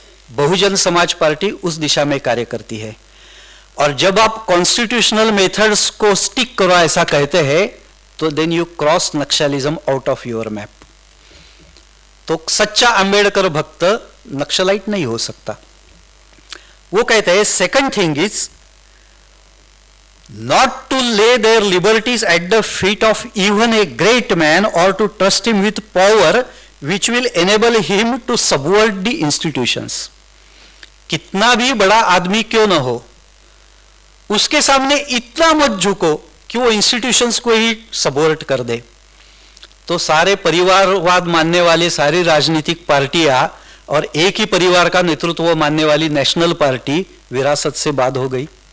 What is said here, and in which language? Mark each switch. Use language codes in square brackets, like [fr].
[hi] Bahujan Samaj party उस दिशा में कार्य करती है, और जब आप कॉन्स्टिट्यूशनल मेथड्स को स्टिक करो ऐसा कहते हैं तो [en] Then you cross Naxalism out of your map. [hi] तो सच्चा अंबेडकर भक्त नक्सलाइट नहीं हो सकता। वो कहते हैं [en] Second thing is not to lay their liberties at the feet of even a great man or to trust him with power which will enable him to subvert the institutions. [hi] कितना भी बड़ा आदमी क्यों ना हो, उसके सामने इतना मत झुको कि वो इंस्टीट्यूशंस को ही सबवर्ट कर दे। तो सारे परिवारवाद मानने वाले सारी राजनीतिक पार्टियां और एक ही परिवार का नेतृत्व मानने वाली नेशनल पार्टी विरासत से बाद हो गई।